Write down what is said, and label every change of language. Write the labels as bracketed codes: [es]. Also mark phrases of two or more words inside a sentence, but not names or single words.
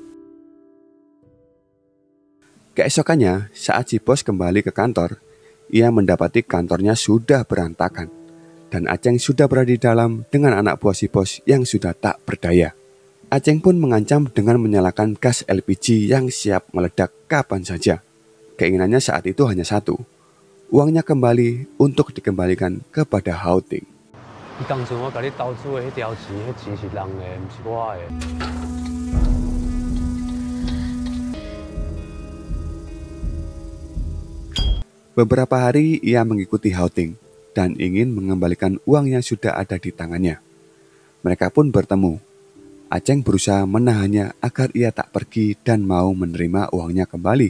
[id] Keesokannya, saat si bos kembali ke kantor, ia mendapati kantornya sudah berantakan dan Aceng sudah berada di dalam dengan anak buah si bos yang sudah tak berdaya. Aceng pun mengancam dengan menyalakan gas LPG yang siap meledak kapan saja. Keinginannya saat itu hanya satu, uangnya kembali untuk dikembalikan kepada Hao-Ting. [nan] 你当初我甲你投资的迄条钱，迄钱是人的，毋是我的。 [id] Beberapa hari ia mengikuti Hao-Ting dan ingin mengembalikan uang yang sudah ada di tangannya. Mereka pun bertemu. Aceng berusaha menahannya agar ia tak pergi dan mau menerima uangnya kembali.